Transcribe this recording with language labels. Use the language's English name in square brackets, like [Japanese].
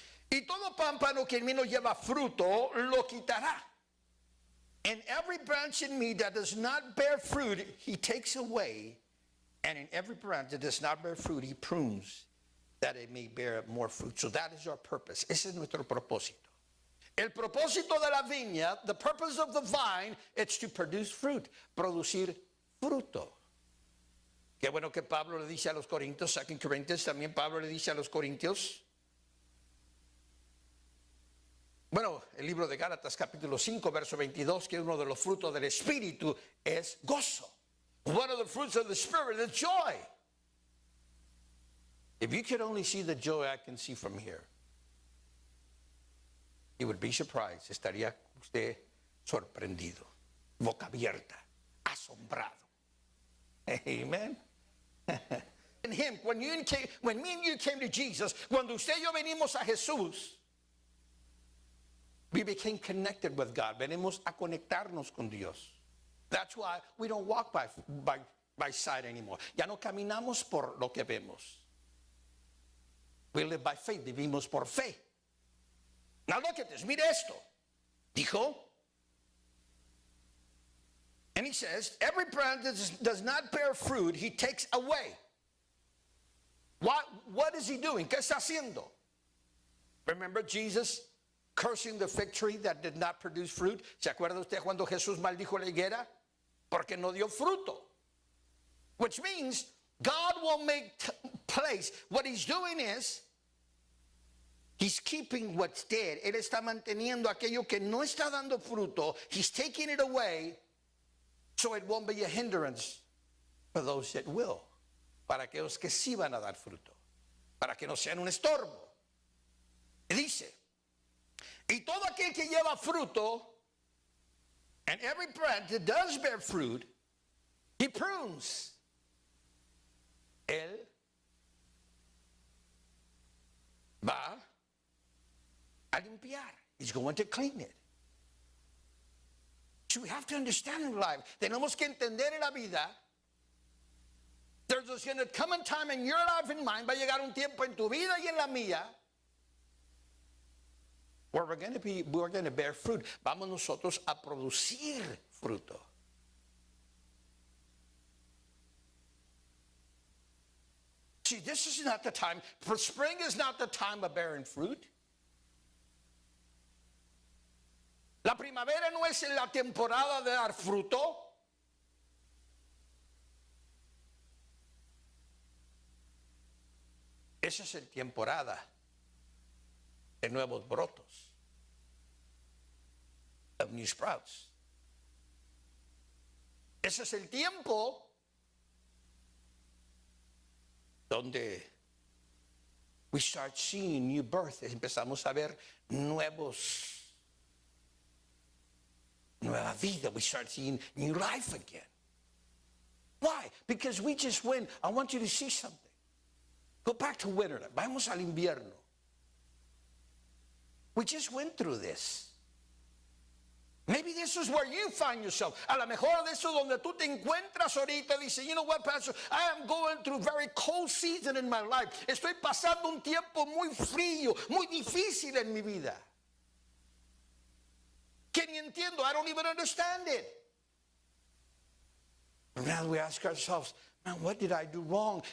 [Spanish] Y todo pámpano que en mí no lleva fruto, lo quitará. [English] And every branch in me that does not bear fruit, he takes away. And in every branch that does not bear fruit, he prunes, that it may bear more fruit. So that is our purpose. [Spanish] Ese es nuestro propósito. El propósito de la viña, [English] the purpose of the vine, it's to produce fruit, [Spanish] producir fruto. Qué bueno que Pablo le dice a los Corintios, 2 Corinthians, también Pablo le dice a los Corintios. Bueno, el libro de Gálatas capítulo 5, verso 22, que uno de los frutos del Espíritu es gozo. [English] One of the fruits of the Spirit is joy. If you could only see the joy I can see from here, you would be surprised. [Spanish] Estaría usted sorprendido, boca abierta, asombrado. [English] Amen. In him, when me and you came to Jesus, [Spanish] cuando usted y yo venimos a Jesús, [English] we became connected with God. [Spanish] Venimos a conectarnos con Dios. [English] That's why we don't walk by sight anymore. [Spanish] Ya no caminamos por lo que vemos. [English] We live by faith. [Spanish] Vivimos por fe. [English] Now look at this. [Spanish] Mire esto. Dijo. [English] And he says, every branch that does not bear fruit, he takes away. What is he doing? [Spanish] ¿Qué está haciendo? [English] Remember Jesus cursing the fig tree that did not produce fruit? [Spanish] ¿Se acuerda usted cuando Jesús maldijo la higuera? Porque no dio fruto. [English] Which means God will make place. What he's doing is, he's keeping what's dead. [Spanish] Él está manteniendo aquello que no está dando fruto. [English] He's taking it away so it won't be a hindrance for those that will. [Spanish] Para aquellos que sí van a dar fruto. Para que no sean un estorbo. Y dice, y todo aquel que lleva fruto, [English] and every branch that does bear fruit, he prunes. [Spanish] Él va a limpiar. [English] He's going to clean it. So we have to understand in life. [Spanish] Tenemos que entender en la vida. [English] There's going to come a time in your life and mine. [Spanish] Va a llegar un tiempo en tu vida y en la mía [English] where we're going to bear fruit. [Spanish] Vamos nosotros a producir fruto. [English] See, this is not the time. For spring is not the time of bearing fruit. [Spanish] La primavera no es la temporada de dar fruto. Esa es el temporada de nuevos brotos, [English] of new sprouts. [Spanish] Ese es el tiempo donde [English] we start seeing new birth. [Spanish] Empezamos a ver nueva vida. [English] We start seeing new life again. Why? Because we just went. I want you to see something. Go back to winter. [Spanish] Vamos al invierno. [English] We just went through this. Maybe this is where you find yourself. [Spanish] A lo mejor de eso donde tú te encuentras ahorita, dice, [English] you know what, Pastor, I am going through a very cold season in my life. [Spanish] Estoy pasando un tiempo muy frío, muy difícil en mi vida. Que ni entiendo, [English] I don't even understand it. But now we ask ourselves, man, what did I do wrong?